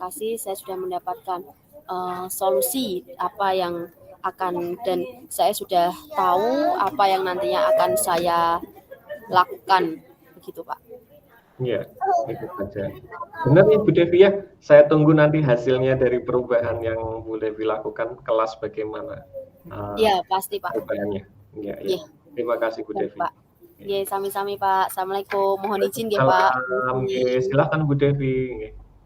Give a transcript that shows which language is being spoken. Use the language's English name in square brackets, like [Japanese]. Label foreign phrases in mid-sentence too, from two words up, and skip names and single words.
[Indonesian] Terima kasih saya sudah mendapatkan solusi apa yang dan saya sudah tahu apa yang nantinya akan saya lakukan, begitu Pak. Iya, itu saja. Benar nih Bu Devi ya, saya tunggu nanti hasilnya dari perubahan yang Bu Devi lakukan, kelas bagaimana Iya, pasti Pak. perubahannya. Iya, iya. Iya. Terima kasih Bu Baik, Devi. [Javanese] Pak. Nggih, sami-sami Pak. [Indonesian] Assalamualaikum. Mohon izin nggih Pak. Waalaikumsalam. Nggih, silakan Bu Devi. Nggih.